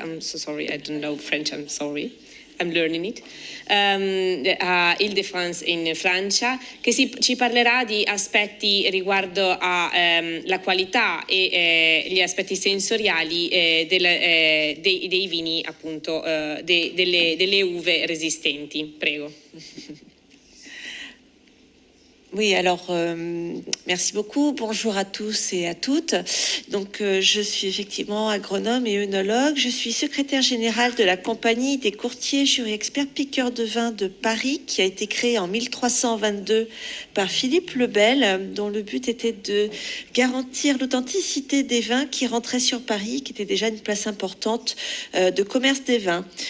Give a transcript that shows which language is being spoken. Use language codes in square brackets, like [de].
[en] I'm so sorry, I don't know French, I'm sorry. I'm learning it, [it] a Île-de-France in Francia, che ci parlerà di aspetti riguardo alla qualità e gli aspetti sensoriali dei vini, appunto, delle uve resistenti. Prego. [fr] Oui, alors merci beaucoup. Bonjour à tous et à toutes. Donc, je suis effectivement agronome et œnologue. Je suis secrétaire générale de la compagnie des courtiers jurys experts piqueurs de vin de Paris, qui a été créée en 1322 par Philippe le Bel, dont le but était de garantir l'authenticité des vins qui rentraient sur Paris, qui était déjà une place importante de commerce des vins.